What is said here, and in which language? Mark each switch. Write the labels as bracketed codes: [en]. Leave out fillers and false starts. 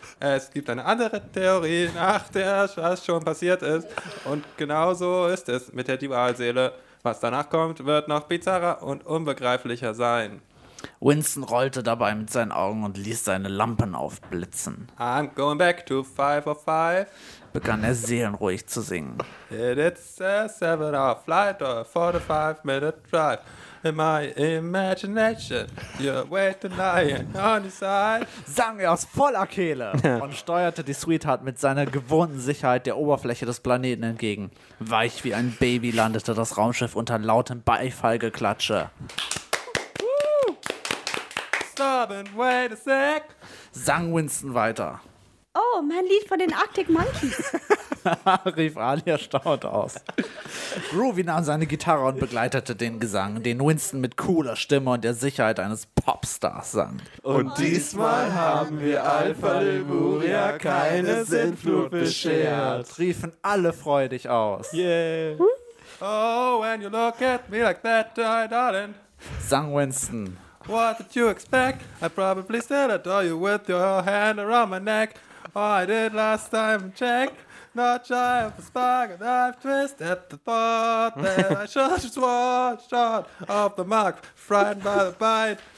[de] Es gibt eine andere Theorie, nach der was schon passiert ist. Und genau so ist es mit der Dualseele. Was danach kommt, wird noch bizarrer und unbegreiflicher sein. Winston rollte dabei mit seinen Augen und ließ seine Lampen aufblitzen. [en] I'm going back to 505. [de] Begann er seelenruhig zu singen. [en] It's a 7-hour flight or a 45-minute drive. In my imagination, you're waiting lying on your side. [de] Sang er aus voller Kehle und steuerte die Sweetheart mit seiner gewohnten Sicherheit der Oberfläche des Planeten entgegen. Weich wie ein Baby landete das Raumschiff unter lautem Beifallgeklatsche. [en] Stop and wait a sec. [de] Sang Winston weiter. Oh, mein Lied von den Arctic Monkeys. Rief Ali erstaunt aus. Groovy nahm seine Gitarre und begleitete den Gesang, den Winston mit cooler Stimme und der Sicherheit eines Popstars sang. Und diesmal haben wir Alpha Lemuria keine Sintflut beschert, riefen alle freudig aus. Yeah. [en] Oh, when you look at me like that, darling, [de] sang Winston. [en] What did you expect? I probably still adore you with your hand around my neck. Oh, I did last time check. Not shy of a spark, and I've twisted the thought that I should just walk short of the mark, frightened by the bite.